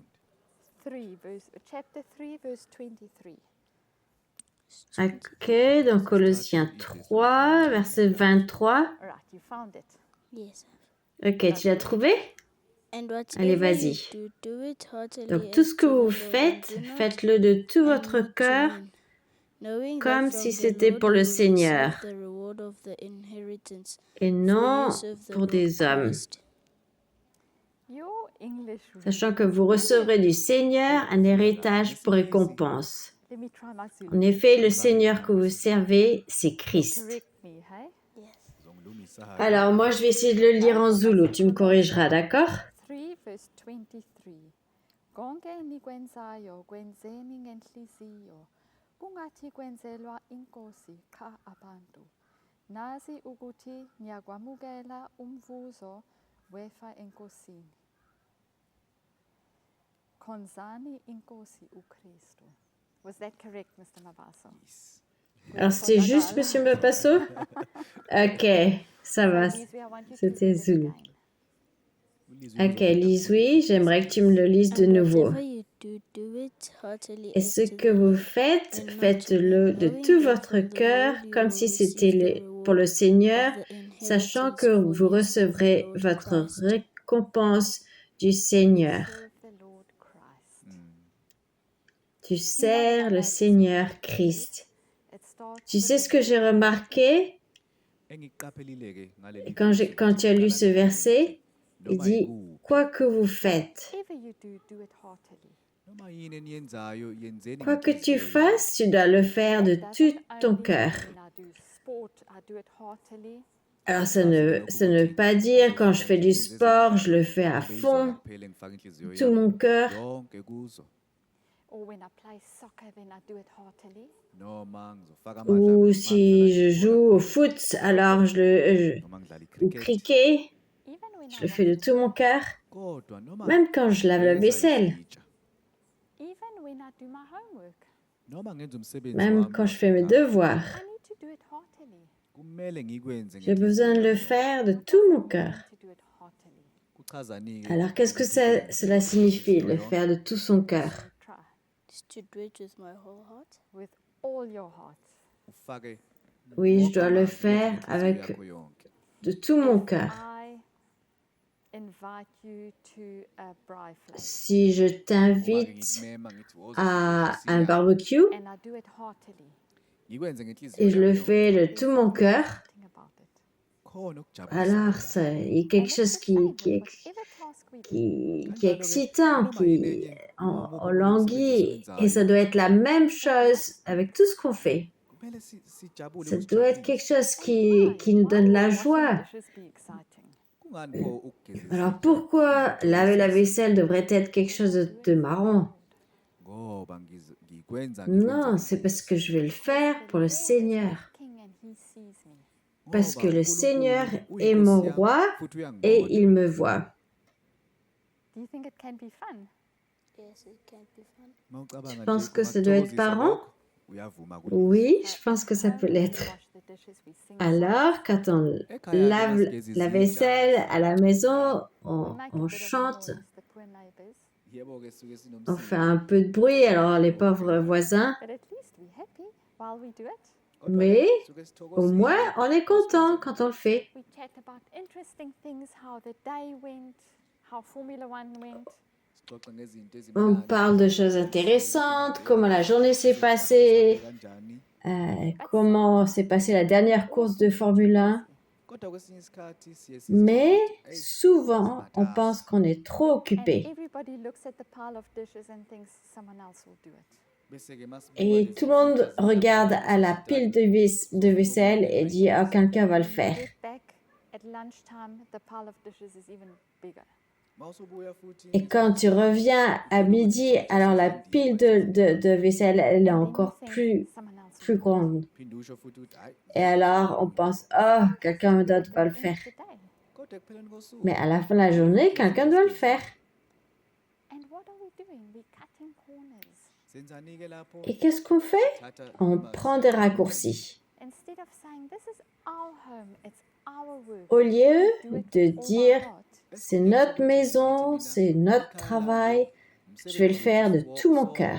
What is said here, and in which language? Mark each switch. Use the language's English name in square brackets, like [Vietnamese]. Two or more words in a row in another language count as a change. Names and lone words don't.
[English] Chapter 3, verse 23. [French] Ok, dans Colossiens 3, verset 23. [English] All right, you found it. Yes. [French] Ok, tu l'as trouvé? [English] And [French] Allez, [English] whatever [French] vas-y. [English] you do it heartily [French] Donc, tout ce que vous faites, faites-le de tout votre cœur, comme si c'était pour le Seigneur et non pour des hommes, [English] Your English. [French] sachant que vous recevrez du Seigneur un héritage pour récompense. [English] Let me try my Zulu. [French] En effet, le Seigneur que vous servez, c'est Christ. [English] Correct me, hey? [Zulu] ngizongilungisa-ke [French] Alors, moi, je vais essayer de le lire en zoulou. Tu me corrigeras, d'accord? [English] 3, verse 23. [Zulu] Konke enikwenzayo kwenzeni ngenhliziyo kungathi kwenzelwa inkosi cha abantu. Nazi ukuthi niyakwamukela umvuzo wefa enkosini. Khonzani inkosi uKristu. [English] Was that correct, Mr. Mabaso? [French] Alors, c'était juste, Monsieur Mapasso? Ok, ça va. C'était Zulu. Ok, lise, oui, j'aimerais que tu me le lises de nouveau. Et ce que vous faites, faites-le de tout votre cœur, comme si c'était pour le Seigneur, [English] of the [French] sachant [English] inheritance [French] que [English] for [French] vous [English] you through the [French] recevrez [English] Lord [French] votre Christ. récompense du Seigneur. [English] Serve the Lord Christ. [French] Tu sers le Seigneur Christ. [English] It starts [French] Tu [English] with [French] sais [English] the [French] ce que [English] word [French] j'ai remarqué [Zulu] Engikuqaphelile-ke ngaleli [French] quand tu as lu ce verset? Il [Zulu] noma [French] dit, [Zulu] yikuphi, [French] quoi que vous faites, [English] whatever you do, do it heartily. [Zulu] noma yini eniyenzayo yenzeni [French] quoi que tu [Zulu] ngenhliziyo yonke. [French] fasses, tu dois le faire de [English] That [French] tout [English] doesn't [French] ton [English] only [French] cœur. [English] mean when I do sport, I do it heartily. [French] Alors ça ne veut pas dire quand je fais du sport, je le fais à fond, [Zulu] kuphela ngifaka inhliziyo [French] tout mon cœur. [Zulu] yonke kuzo, [English] Or when I play soccer, then I do it heartily. [Zulu] noma ngizofaka [French] Ou si je joue au foot, alors [Zulu] noma ngidlala [French] ou [Zulu] icricket, [French] cricket, [English] Even when [French] je [English] I [French] le fais de [English] wash [French] tout mon cœur. [Zulu] kodwa noma [French] Même quand je lave la [Zulu] ngigeza [French] vaisselle, [Zulu] izitsha, [English] even when I do my homework, [Zulu] noma ngenza umsebenzi [French] même [Zulu] wami [French] quand je fais mes [Zulu] wasekhaya, [French] devoirs, [English] I need to do it heartily. [Zulu] kumele ngikwenze [French] j'ai besoin de le [Zulu] ngenhliziyo. [French] faire de [English] What [French] tout [English] does [French] mon [English] it [French] cœur. [English] mean to do it heartily? [Zulu] Kuchazani-ke [French] Alors qu'est-ce que [Zulu] ukuthi ukwenze [French] cela signifie, le [Zulu] ngenhliziyo [French] faire de tout son cœur? [English] So try Is to do it with my whole heart. with all your heart. [Zulu] ufake [French] Oui, je [Zulu] wonke [French] dois le [Zulu] amandla, [French] faire [Zulu] uyenze ngenhliziyo [French] avec [Zulu] yakho yonke. [French] de tout mon [English] If [French] cœur. [English] I invite you to a braai flat [French] Si je [Zulu] Uma-ke [French] t'invite [Zulu] ngikumema ngithi woza [French] à [Zulu] siyodla, [French] un barbecue [English] and I do it heartily, [Zulu] ngikwenze ngenhliziyo [French] et je le [Zulu] yami [French] fais [Zulu] yonke, [French] de [English] there's [French] tout mon [English] something [French] cœur, [English] exciting about it. [Zulu] khona okujabulisayo [French] alors [Zulu] lapho. [French] il y a quelque [English] And [French] chose [English] it's the same with [French] qui [English] whatever task we do. [French] qui est excitant, [Zulu] Noma yini enye, [French] on [Zulu] umuphi omunye languit, umsebenzi [French] et ça [Zulu] esiwenzayo, [French] doit être la même chose avec tout ce qu'on fait. [Zulu] kumele sijabule [French] Ça doit être quelque [Zulu] kusijabulise. [French] chose [English] Why? [French] qui nous [English] Why [French] donne [English] would [French] la [English] washing [French] joie. [English] dishes be exciting? [Zulu] Kungani pho ukugeza [French] Alors [Zulu] izitsha [French] pourquoi laver la vaisselle devrait être quelque chose [English] Because I do [French] de [English] it for the [French] marrant? [English] Lord? [Zulu] Ngoba ngikwenza [French] Non, c'est parce que je vais le faire [English] Because [French] pour le [English] the Lord is [French] Seigneur. [English] my King and He sees me. [French] Parce que le Seigneur [Zulu] uNkulunkulu [French] est mon [Zulu] uyinkosi yami, [French] roi [Zulu] futhi uyangibona. [French] et il me voit. [English] Do you think it can be fun? Yes, it can be fun. [Zulu] Mawucabanga [French] Je [Zulu] nje [French] pense que ça doit être [Zulu] kungakuthokozisa [French] parent. [Zulu] lokho, uyavuma kulezi. [French] Oui, je pense que ça [English] At [French] peut [English] home, when we [French] l'être. [English] wash the dishes, we sing [French] Alors, [English] songs. [French] quand on [Zulu] Ekhaya-ke [French] lave [Zulu] masigeza [French] la [Zulu] izitsha, [French] vaisselle à la maison, [English] We make a [French] on [English] bit of a [French] chante, [English] noise, the poor neighbors. [Zulu] yebo-ke suke [French] on fait [Zulu] sinomsindo. [French] un peu de bruit, alors les pauvres voisins. [English] But at least we're happy while we do it. [Zulu] Kodwa-ke [French] Mais [Zulu] suke [French] au [Zulu] sithokozile [French] moins, on est content [Zulu] masikwenze. [French] quand on le fait. [English] We chat about interesting things, how the day went, how Formula One went. [Zulu] Sixoxe ngezinto [French] On [Zulu] ezimnandi, [French] parle de choses intéressantes, comment la journée s'est passée, [Zulu] kanjani. [French] comment s'est passée la dernière course de Formule 1. [Zulu] Kodwa kwesinye isikhathi siye [French] Mais [Zulu] sizicabanga ukuthi, "Eyi, [French] souvent, on [Zulu] simatasa." [French] pense qu'on est trop [English] And [French] occupé. [English] everybody looks at the pile of dishes and thinks someone else will do it. [Zulu] Bese-ke masibuka [French] Et [Zulu] lezi [French] tout le monde [Zulu] zitsha [French] regarde [Zulu] zingakakhali à la sisijalo, [French] pile de vaisselle et dit, ah, quelqu'un va le [English] When you [French] faire. [English] get back at lunchtime, the pile of dishes is even bigger. [Zulu] mawusubuya futhi [French] Et quand tu reviens à midi, alors la pile de vaisselle, elle est [English] And then you [French] encore [English] think [French] plus [English] someone else will [French] plus [English] do it. [French] grande. [Zulu] phinde usho futhi ukuthi, "Hayi, [French] Et alors, on pense, oh, quelqu'un d'autre [English] At [French] va le [English] the end [French] faire. [English] of the day. [Zulu] kodwa ekupheleni kosuku, [French] Mais à la fin de la journée, quelqu'un doit le faire. [English] And what are we doing? We're cutting corners. [Zulu] senzani-ke lapho? [French] Et qu'est-ce qu'on fait? [Zulu] Thatha [French] On [Zulu] noma [French] prend des raccourcis. [English] Instead of saying, this is our home, it's our work. [French] Au lieu [English] do it [French] de [English] with all our [French] dire, [English] heart. [French] c'est notre maison, c'est notre travail, je vais le faire de tout mon cœur.